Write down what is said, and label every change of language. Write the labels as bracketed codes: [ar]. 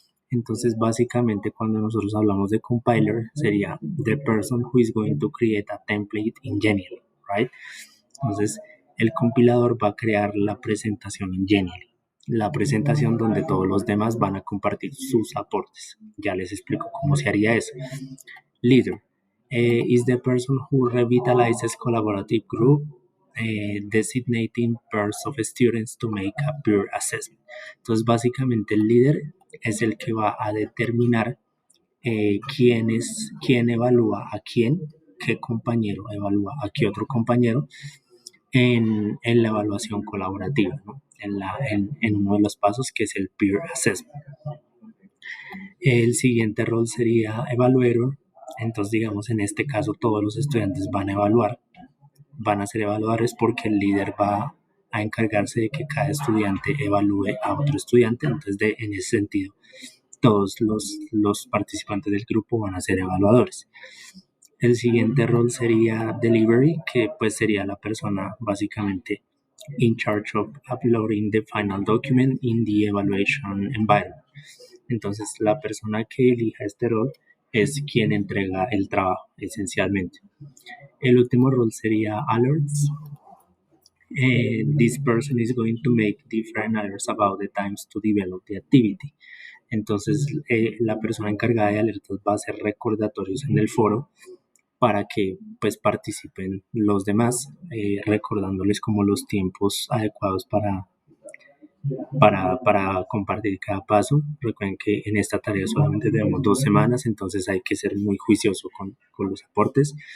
[es] Entonces, básicamente, cuando nosotros hablamos de compiler, sería [en] the person who is going to create a template in Genially, right? [es] Entonces, el compilador va a crear la presentación en Genially, la presentación donde todos los demás van a compartir sus aportes. Ya les explico cómo se haría eso. [en] Leader is the person who revitalizes collaborative group, designating pairs of students to make a peer assessment. [es] Entonces, básicamente el líder es el que va a determinar quién evalúa a quién, qué compañero evalúa a qué otro compañero en la evaluación colaborativa, ¿no? En uno de los pasos que es el peer assessment. El siguiente rol sería evaluator. Entonces, digamos, en este caso todos los estudiantes van a evaluar, van a ser evaluadores porque el líder va a encargarse de que cada estudiante evalúe a otro estudiante. Entonces, en ese sentido, todos los participantes del grupo van a ser evaluadores. El siguiente rol sería delivery, que pues sería la persona básicamente [en] in charge of uploading the final document in the evaluation environment. [es] Entonces, la persona que elija este rol es quien entrega el trabajo, esencialmente. El último rol sería alerts. [en] This person is going to make different alerts about the times to develop the activity. [es] Entonces, la persona encargada de alertas va a hacer recordatorios en el foro para que pues participen los demás, recordándoles como los tiempos adecuados para compartir cada paso. Recuerden que en esta tarea solamente tenemos 2 semanas, entonces hay que ser muy juicioso con los aportes.